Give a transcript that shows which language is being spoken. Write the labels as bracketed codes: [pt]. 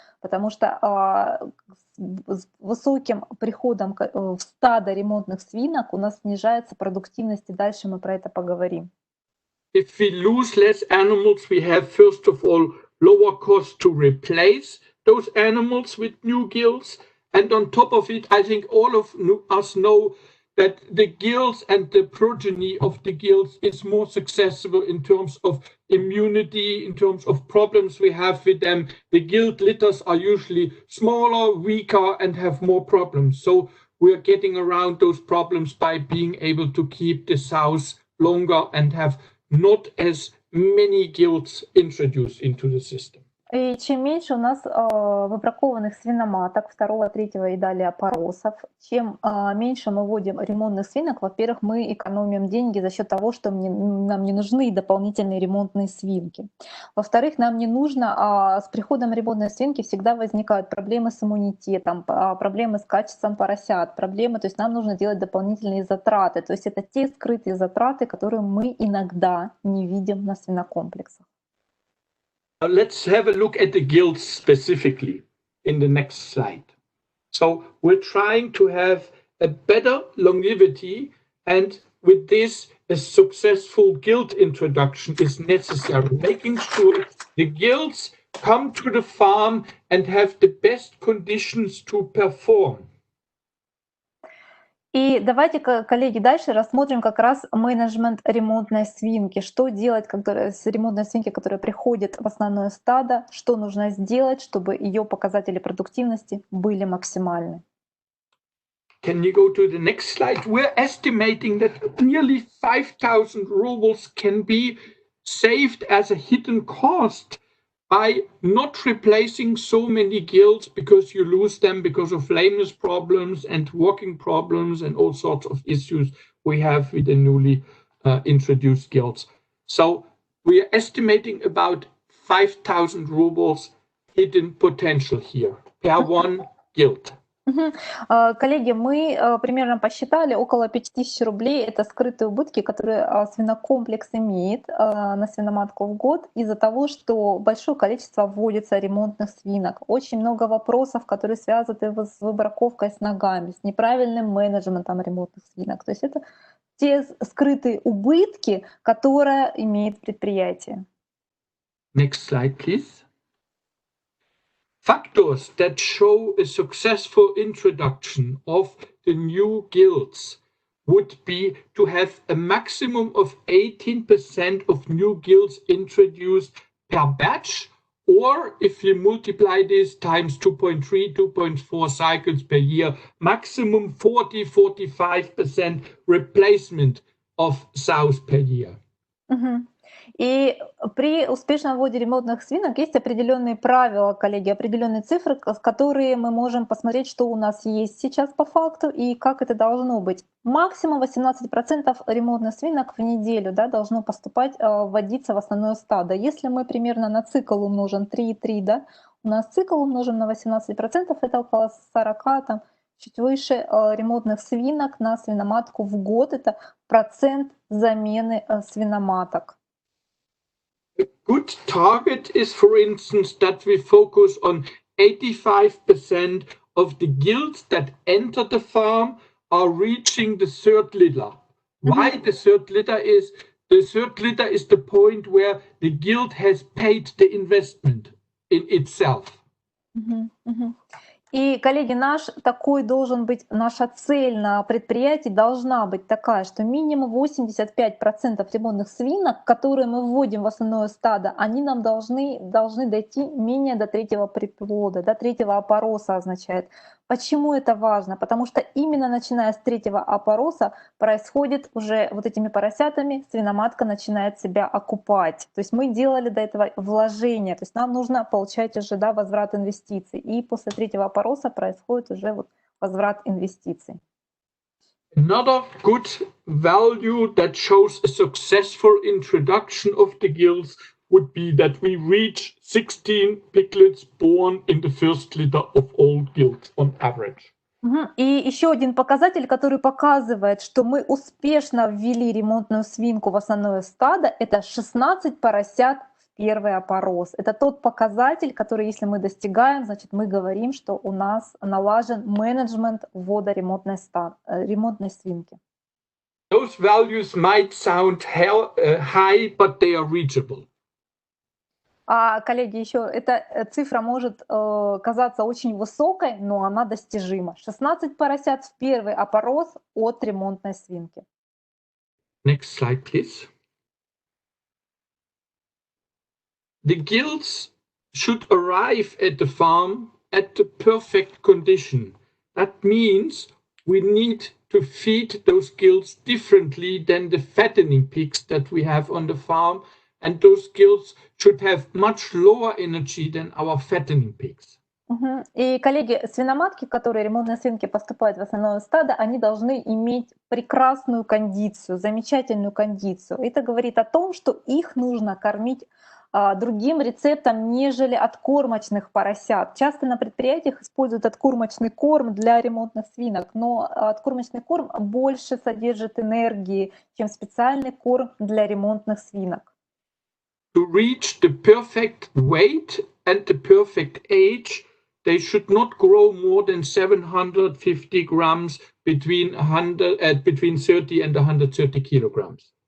[ru] Потому что с высоким приходом в стадо ремонтных свинок у нас снижается продуктивность, и дальше мы про это поговорим. [en] If we lose less animals, we have, first of all, lower costs to replace those animals with new gilts. And on top of it, I think all of us know that the gilts and the progeny of the gilts is more successful in terms of immunity, in terms of problems we have with them. The gilt litters are usually smaller, weaker, and have more problems. So we're getting around those problems by being able to keep the sows longer and have not as many gilts introduced into the system. [ru] И чем меньше у нас выбракованных свиноматок 2, 3 и далее опоросов, чем меньше мы вводим ремонтных свинок, во-первых, мы экономим деньги за счет того, что нам не нужны дополнительные ремонтные свинки. Во-вторых, нам не нужно, с приходом ремонтной свинки всегда возникают проблемы с иммунитетом, проблемы с качеством поросят, проблемы, то есть нам нужно делать дополнительные затраты. То есть это те скрытые затраты, которые мы иногда не видим на свинокомплексах. [en] Let's have a look at the gilts specifically in the next slide. So we're trying to have a better longevity, and with this, a successful gilt introduction is necessary, making sure the gilts come to the farm and have the best conditions to perform. [ru] И давайте, коллеги, дальше рассмотрим как раз менеджмент ремонтной свинки. Что делать с ремонтной свинки, которая приходит в основное стадо, что нужно сделать, чтобы ее показатели продуктивности были максимальны. [en] Can you go to the next slide? We're estimating that nearly 5,000 rubles can be saved as a hidden cost by not replacing so many gilts, because you lose them because of lameness problems and walking problems and all sorts of issues we have with the newly introduced gilts. So we are estimating about 5,000 rubles hidden potential here per one gilt. [ru] Коллеги, мы примерно посчитали, около 5000 рублей — это скрытые убытки, которые свинокомплекс имеет на свиноматку в год из-за того, что большое количество вводится ремонтных свинок. Очень много вопросов, которые связаны с выбраковкой с ногами, с неправильным менеджментом ремонтных свинок. То есть это те скрытые убытки, которые имеет предприятие. [en] Next slide, please. Factors that show a successful introduction of the new gilts would be to have a maximum of 18% of new gilts introduced per batch, or if you multiply this times 2.3, 2.4 cycles per year, maximum 40-45% replacement of sows per year. [ru] И при успешном вводе ремонтных свинок есть определенные правила, коллеги, определенные цифры, которые мы можем посмотреть, что у нас есть сейчас по факту и как это должно быть. Максимум 18% ремонтных свинок в неделю, да, должно поступать, вводиться в основное стадо. Если мы примерно на цикл умножим 3,3, да, у нас цикл умножим на 18%, это около 40, там, чуть выше ремонтных свинок на свиноматку в год. Это процент замены свиноматок. [en] A good target is, for instance, that we focus on 85% of the gilts that enter the farm are reaching the third litter. Why the third litter is? The third litter is the point where the gilt has paid the investment in itself. [ru] И, коллеги, наша цель на предприятии должна быть такая, что минимум 85% лимонных свинок, которые мы вводим в основное стадо, они нам должны дойти менее до третьего приплода, до третьего опороса означает. Почему это важно? Потому что именно начиная с третьего опороса происходит уже вот этими поросятами, свиноматка начинает себя окупать. То есть мы делали до этого вложение, то есть нам нужно получать уже возврат инвестиций. И после третьего опороса происходит уже возврат инвестиций. [en] Another good value that shows a successful introduction of the gilts would be that we reach 16 piglets born in the first litter of all gilts on average. [ru] И еще один показатель, который показывает, что мы успешно ввели ремонтную свинку в основное стадо, это 16 поросят в первый опорос. Это тот показатель, который, если мы достигаем, значит, мы говорим, что у нас налажен менеджмент ввода ремонтной свинки. [en] Those values might sound high, but they are reachable. [ru] Коллеги, еще эта цифра может казаться очень высокой, но она достижима. 16 поросят в первый опорос от ремонтной свинки. [en] Next slide, please. The gilts should arrive at the farm at the perfect condition. That means we need to feed those gilts differently than the fattening pigs that we have on the farm. And those gilts should have much lower energy than our fattening pigs. [ru] И, коллеги, свиноматки, которые ремонтные свинки поступают в основное стадо, они должны иметь прекрасную кондицию, замечательную кондицию. Это говорит о том, что их нужно кормить другим рецептом, нежели откормочных поросят. Часто на предприятиях используют откормочный корм для ремонтных свинок, но откормочный корм больше содержит энергии, чем специальный корм для ремонтных свинок. [en] To reach the perfect weight and the perfect age, they should not grow more than 750 grams between 30 and 130 kilograms.